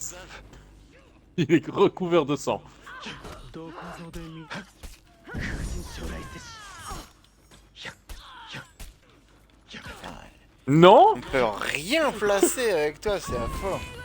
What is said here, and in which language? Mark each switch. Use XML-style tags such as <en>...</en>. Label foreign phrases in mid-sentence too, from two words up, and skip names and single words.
<fr>Il est recouvert de sang. どこぞで見風神将来せし Non? On peut rien placer avec toi, c'est affreux.</fr>